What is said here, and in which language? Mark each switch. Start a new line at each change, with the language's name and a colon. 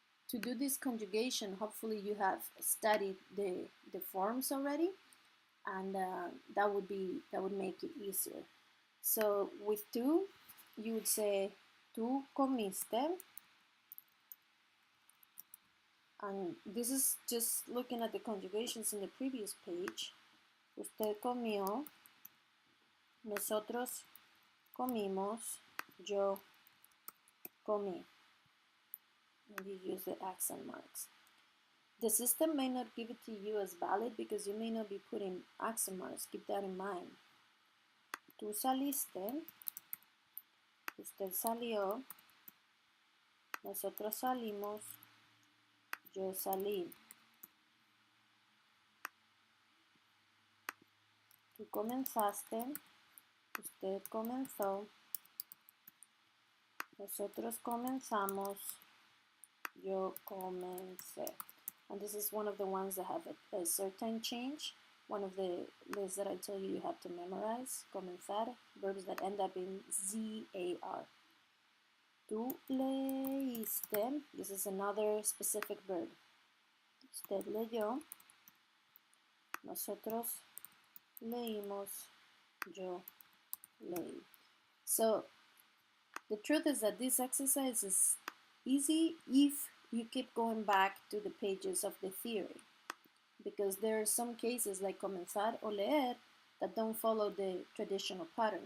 English: To do this conjugation, hopefully you have studied the forms already, and that would make it easier. So with tú, you would say
Spanish: tú comiste,
English: and this is just looking at the conjugations in the previous page.
Spanish: Usted comió, nosotros comimos, yo comí.
English: And you use the accent marks. The system may not give it to you as valid because you may not be putting accent marks. Keep that in mind.
Spanish: Tú saliste, usted salió, nosotros salimos, yo salí. Tú comenzaste, usted comenzó, nosotros comenzamos, yo comencé.
English: And this is one of the ones that have a certain change. One of the lists that I told you have to memorize. Comenzar, verbs that end up in ZAR.
Spanish: Tú leíste,
English: this is another specific verb.
Spanish: Usted leyó, nosotros leímos, yo leí.
English: So the truth is that this exercise is easy if you keep going back to the pages of the theory, because there are some cases like comenzar or leer that don't follow the traditional pattern.